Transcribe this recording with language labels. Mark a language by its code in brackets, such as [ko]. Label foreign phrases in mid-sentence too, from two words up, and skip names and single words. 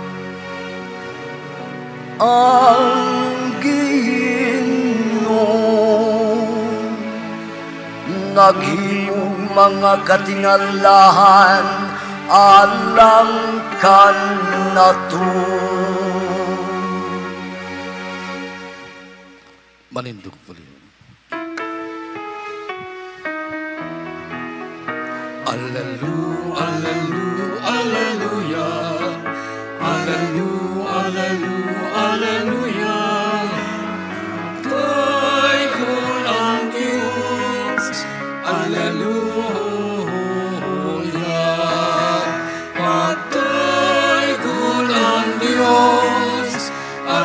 [ceb] Ang Ginoo naghimong mga katingalahan alang kanato. Manindog puli. Alleluia, alleluia, alleluia. Alleluia, alleluia, alleluia. Taikon ang Diyos. Alleluia. Taikon ang Diyos.